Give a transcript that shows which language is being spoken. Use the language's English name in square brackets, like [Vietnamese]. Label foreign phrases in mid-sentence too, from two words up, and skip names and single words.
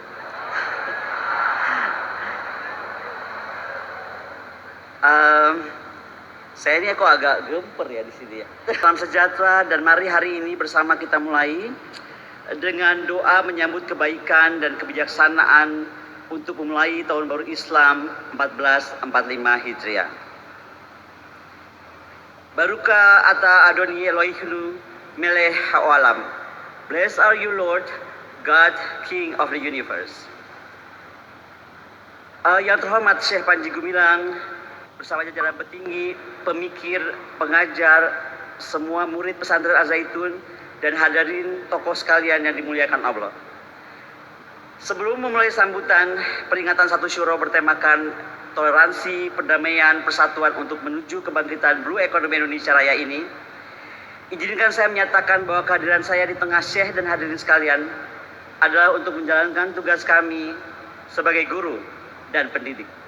[Indonesian] Saya ini kok agak gemper ya di sini ya. Salam sejahtera dan mari hari ini bersama kita mulai dengan doa menyambut kebaikan dan kebijaksanaan untuk memulai tahun baru Islam 1445 Hijriah. [Hebrew] ברוך אתה אדוני אלוהים מלך העולם. [English] Blessed are you, Lord, God, King of the universe. [Indonesian] Yang terhormat Syekh Panji Gumilang, bersama jajaran petinggi, pemikir, pengajar, semua murid pesantren Al-Zaitun, dan hadirin tokoh sekalian yang dimuliakan Allah. Sebelum memulai sambutan, peringatan satu syuro bertemakan toleransi, perdamaian, persatuan untuk menuju kebangkitan [English] Blue Economy [Indonesian] Indonesia Raya ini, izinkan saya menyatakan bahwa kehadiran saya di tengah Syekh dan hadirin sekalian adalah untuk menjalankan tugas kami sebagai guru dan pendidik.